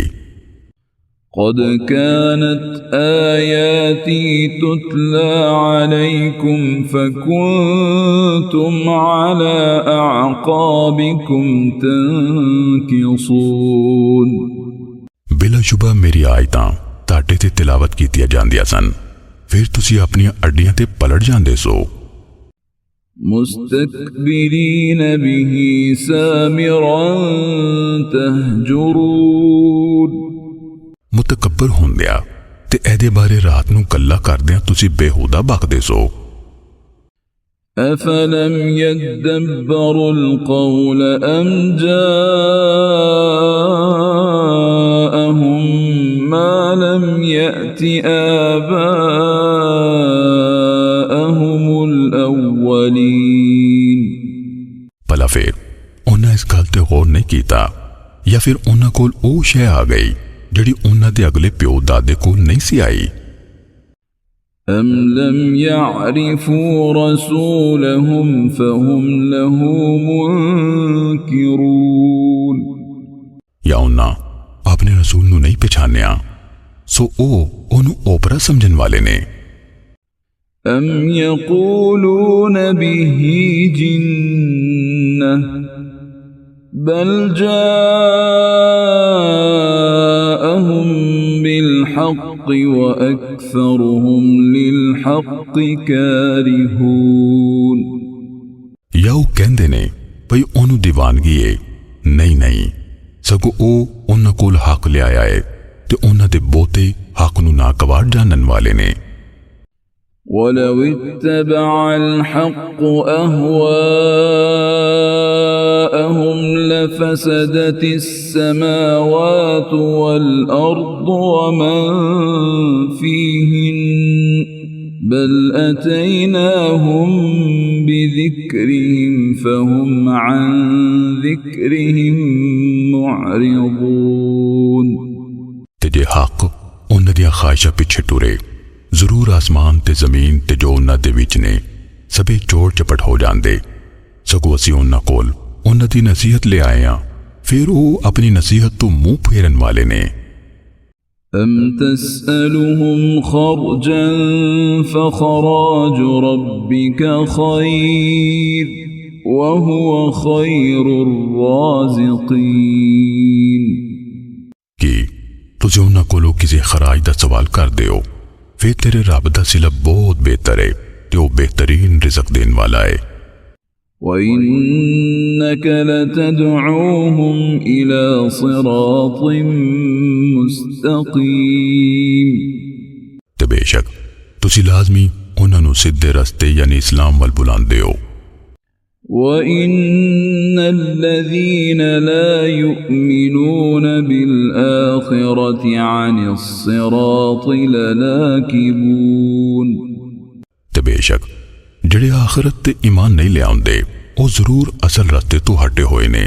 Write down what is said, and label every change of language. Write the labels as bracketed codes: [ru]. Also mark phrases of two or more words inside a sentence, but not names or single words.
[ar] قد كانت آياتي تتلى عليكم فكنتم على أعقابكم تنكصون [pa] ਬਿਲਾ ਸ਼ੁਬਾ ਮੇਰੀ ਆਇਤਾਂ ਤੁਹਾਡੇ ਤੇ ਤਿਲਾਵਤ ਕੀਤੀਆਂ ਜਾਂਦੀਆਂ ਸਨ ਫਿਰ ਤੁਸੀਂ ਆਪਣੀਆਂ ਅੱਡੀਆਂ ਤੇ ਪਲਟ ਜਾਂਦੇ ਸੋ [ar] مستكبرين به سامرا تهجرون [pa] ਮੁਤਕੱਬਰ ਹੁੰਦਿਆਂ ਤੇ ਇਹਦੇ ਬਾਰੇ ਰਾਤ ਨੂੰ ਕੱਲਾ ਕਰਦਿਆਂ ਤੁਸੀਂ ਬੇਹੂਦਾ ਬਕਦੇ ਸੋ [ar] أفلم يدبروا القول أم جاءهم ما لم يأت آباءهم الأولين [pa] ਭਲਾ ਫਿਰ ਉਹਨਾਂ ਇਸ ਗੱਲ ਤੇ ਗੌਰ ਨਹੀਂ ਕੀਤਾ ਜਾਂ ਫਿਰ ਉਹਨਾਂ ਕੋਲ ਉਹ ਸ਼ੈ ਆ ਗਈ ਜਿਹੜੀ ਉਹਨਾਂ ਦੇ ਅਗਲੇ ਪਿਓ ਦਾਦੇ ਕੋਲ ਨਹੀਂ ਸੀ ਆਈ [ar] أم لم يعرفوا رسولهم فهم له منكرون [pa] ਜਾਂ ਉਹਨਾਂ ਆਪਣੇ ਰਸੂਲ ਨੂੰ ਨਹੀਂ ਪਛਾਣਿਆ ਸੋ ਉਹ ਉਹਨੂੰ ਓਪਰਾ ਸਮਝਣ ਵਾਲੇ ਨੇ [ar] أم يقولون به جنة بل جاءهم بالحق وأكثرهم للحق كارهون [pa] ਜਾਂ ਉਹ ਕਹਿੰਦੇ ਨੇ ਭਈ ਉਹਨੂੰ ਦੀਵਾਨਗੀ ਏ ਨਹੀਂ ਸਗੋਂ ਉਹ ਉਹਨਾਂ ਕੋਲ ਹੱਕ ਲਿਆਇਆ ਏ ਤੇ ਉਹਨਾਂ ਦੇ ਬਹੁਤੇ ਹੱਕ ਨੂੰ ਨਾਗਵਾਰ ਜਾਣਨ ਵਾਲੇ ਨੇ [ar] ولو اتبع الحق أهواءهم لفسدت السماوات والأرض ومن فيهن بل أتيناهم بذكرهم فهم عن ذكرهم معرضون [pa] ਤੇ ਜੇ ਹੱਕ ਉਹਨਾਂ ਦੀਆਂ ਖਾਹਿਸ਼ਾਂ ਪਿੱਛੇ ਟੁਰੇ ਜ਼ਰੂਰ ਆਸਮਾਨ ਤੇ ਜ਼ਮੀਨ ਤੇ ਜੋ ਉਹਨਾਂ ਦੇ ਵਿੱਚ ਨੇ ਸਭੇ ਚੋਰ ਚਪਟ ਹੋ ਜਾਂਦੇ ਸਗੋਂ ਅਸੀਂ ਉਹਨਾਂ ਕੋਲ ਉਹਨਾਂ ਦੀ ਨਸੀਹਤ ਲੈ ਆਏ ਹਾਂ ਫਿਰ ਉਹ ਆਪਣੀ ਨਸੀਹਤ ਤੋਂ ਮੂੰਹ ਫੇਰਨ ਵਾਲੇ ਨੇ [ar] أم تسألهم خرجا فخراج ربك خير وهو خير الرازقين [pa] ਕਿ ਤੁਸੀਂ ਉਹਨਾਂ ਕੋਲੋਂ ਕਿਸੇ ਖਰਾਜ ਦਾ ਸਵਾਲ ਕਰਦੇ ਹੋ ਫਿਰ ਤੇਰੇ ਰੱਬ ਦਾ ਸਿਲਾ ਬਹੁਤ ਬਿਹਤਰ ਹੈ ਤੇ ਉਹ ਬਿਹਤਰੀਨ ਰਿਜ਼ਕ ਦੇਣ ਵਾਲਾ ਹੈ [ar] وإنك لتدعوهم إلى صراط مستقيم [pa] ਤੇ ਬੇਸ਼ੱਕ ਤੁਸੀਂ ਲਾਜ਼ਮੀ ਉਹਨਾਂ ਨੂੰ ਸਿੱਧੇ ਰਸਤੇ ਯਾਨੀ ਇਸਲਾਮ ਵੱਲ ਬੁਲਾਉਂਦੇ ਹੋ [ar] وإن الذين لا يؤمنون بالآخرة عن الصراط لناكبون [pa] ਤੇ ਬੇਸ਼ੱਕ ਜਿਹੜੇ ਆਖਰਤ ਤੇ ਈਮਾਨ ਨਹੀਂ ਲਿਆਉਂਦੇ ਉਹ ਜ਼ਰੂਰ ਅਸਲ ਰਸਤੇ ਤੋਂ ਹਟੇ ਹੋਏ ਨੇ